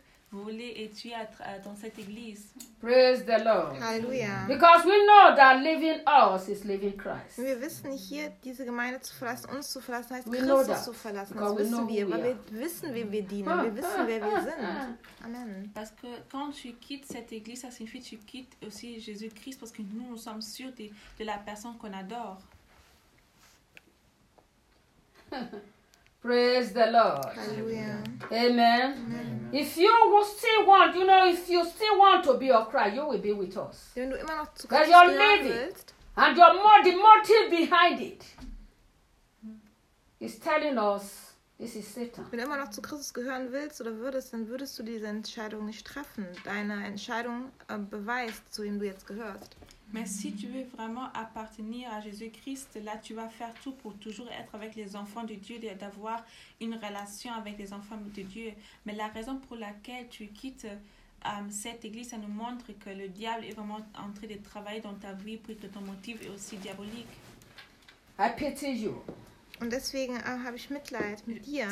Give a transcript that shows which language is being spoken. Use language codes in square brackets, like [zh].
[fr] Voler et tuer dans cette église. [en] Praise the Lord. Hallelujah. Because we know that leaving us is leaving Christ. [de] Wir wissen hier, diese Gemeinde zu verlassen, uns zu verlassen, heißt Christus zu verlassen. Das wissen wir, weil wir wissen, wem wir dienen. Wir wissen, wer wir sind. Amen. [fr] Parce que quand tu quittes cette église, ça signifie que tu quittes aussi Jésus-Christ, parce que nous, nous sommes sûrs de la personne qu'on adore. [en] Praise the Lord. Hallelujah. Amen. Amen. If you still want, you know, if you still want to be of Christ, you will be with us. [de] Wenn du immer noch zu [en] Christus you're living [de] willst, [en] and your the motive behind it is telling us this is Satan. [de] Wenn du immer noch zu Christus gehören willst oder würdest, dann würdest du diese Entscheidung nicht treffen. Deine Entscheidung beweist, zu wem du jetzt gehörst. [fr] Mais si tu veux vraiment appartenir à Jésus-Christ, là tu vas faire tout pour toujours être avec les enfants de Dieu, d'avoir une relation avec les enfants de Dieu. Mais la raison pour laquelle tu quittes cette église, ça nous montre que le diable est vraiment en train de travailler dans ta vie, puis que ton motif est aussi diabolique. [en] I pity you. [de] Und deswegen habe ich Mitleid mit dir.